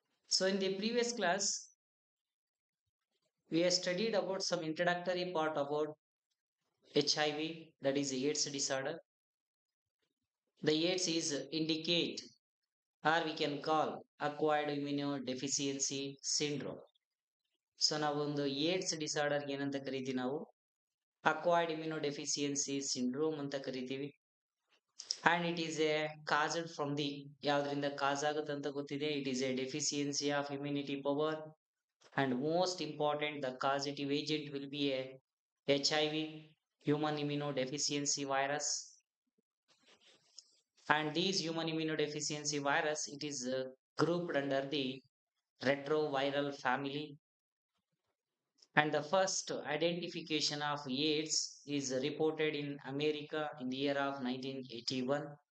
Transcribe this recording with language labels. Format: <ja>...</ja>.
<en>So in the previous class, we have studied about some introductory part about HIV, that is AIDS disorder. The AIDS is indicate or we can call acquired immunodeficiency syndrome.</en> <kn>So ನಾವೊಂದು AIDS disorder ಏನಂತ ಕರಿತೀವಿ ನಾವು acquired ಇಮ್ಯುನೋಡೆಫಿಸಿಯನ್ಸಿ syndrome ಅಂತ ಕರಿತೀವಿ.</kn> <en>and it is a caused from the</en> <kn>ಯಾವ್ದ್ರಿಂದ ಕಾಸ್ ಆಗುತ್ತೆ ಅಂತ ಗೊತ್ತಿದೆ.</kn> <en>It is a deficiency of immunity power and most important the causative agent will be a HIV, human immunodeficiency virus. And these human immunodeficiency virus, it is grouped under the retroviral family. And the first identification of AIDS is reported in America in the year of 1981.</en>